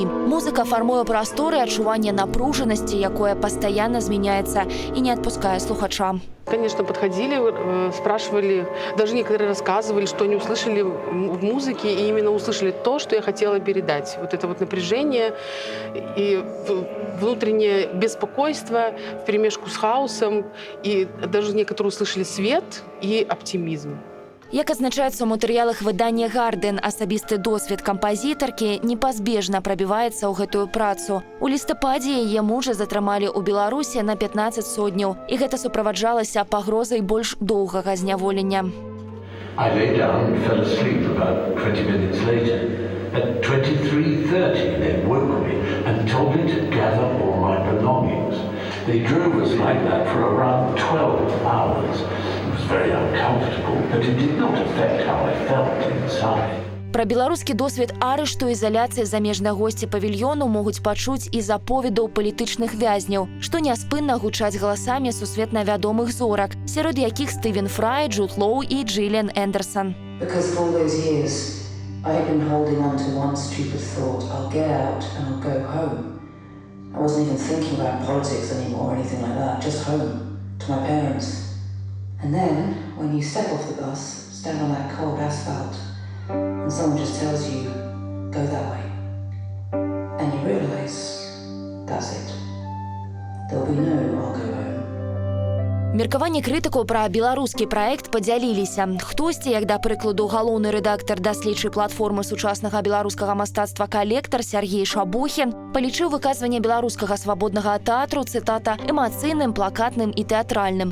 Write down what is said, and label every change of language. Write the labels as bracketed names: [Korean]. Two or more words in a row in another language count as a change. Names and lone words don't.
[Belarusian] Музыка фармуе прасторы адчуванне напружанасці, якое пастаянна змяняецца і не адпускае слухача. [Russian] Конечно, подходили, спрашивали, даже некоторые рассказывали, что они услышали в музыке, и именно услышали то, что я хотела передать. Вот это вот напряжение и внутреннее беспокойство вперемешку с хаосом, и даже некоторые услышали свет и оптимизм. [Belarusian] Як адзначаецца ў матэрыялах выдання «Гарден», асабісты досвед кампазітаркі непазбежна прабіваецца ў гэтую працу. У лістападзе яе мужа затрымалі ў Беларусі на 15 сотняў, і гэта суправаджалася пагрозай больш доўгага зняволення. [English] I lay down and fell asleep about 20 minutes later. At 23:30 they woke me and told me to gather all my belongings. They drove us like that for around 12 hours. It was very uncomfortable, but it did not affect how I felt inside. [Belarusian] Пра беларускі досвед арышту і ізаляцыі замежныя госці павільёну могуць пачуць і з аповедаў палітычных вязняў, што няспынна гучаць галасамі сусветна вядомых зорак, сярод якіх Стывен Фрай, Джуд Лоу і Джиллиан Эндерсон. [English] Because for all those years, I had been holding on to one stupid thought: I'll get out and I'll go home. I wasn't even thinking about politics anymore or anything like that, just home, to my parents. And then, when you step off the bus, stand on that cold asphalt, and someone just tells you, go that way. And you realize, that's it. There'll be no I'll go home. [Belarusian] Меркаванні крытыкаў пра беларускі праект падзяліліся. Хтосьці, як да прыкладу галоўны рэдактар даследчай платформы сучаснага беларускага мастацтва «Калектар» Сергей Шабохін, палічыў выказванне беларускага свабоднага тэатру, цытата, эмацыйным, плакатным і тэатральным.